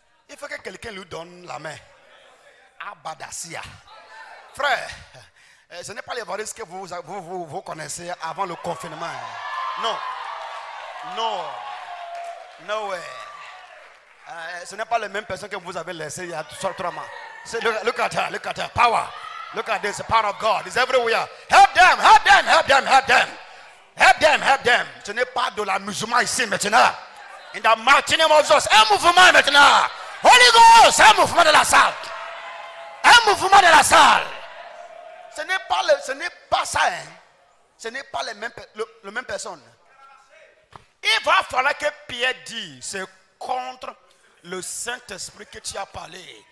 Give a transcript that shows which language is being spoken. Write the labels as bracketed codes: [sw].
[fr] Il faut que quelqu'un lui donne la main. Abadassia. Frère, ce n'est pas les varices que vous connaissez avant le confinement. Non. Non. [en] No way. [fr] Ce n'est pas les mêmes personnes que vous avez laissées il y a 3 mois. [en] Look at her, look at her. Power. Look at this, the power of God is everywhere. Help them, help them, help them, help them. Help them, help them. [fr] Ce n'est pas de l'amusement ici maintenant. [en] In the mighty name of Jesus. [fr] Un mouvement maintenant. Holy Ghost, un mouvement de la salle. Un mouvement de la salle. Ce n'est pas ça. Hein. Ce n'est pas les mêmes personnes. Il va falloir que Pierre dise, c'est contre le Saint-Esprit que tu as parlé.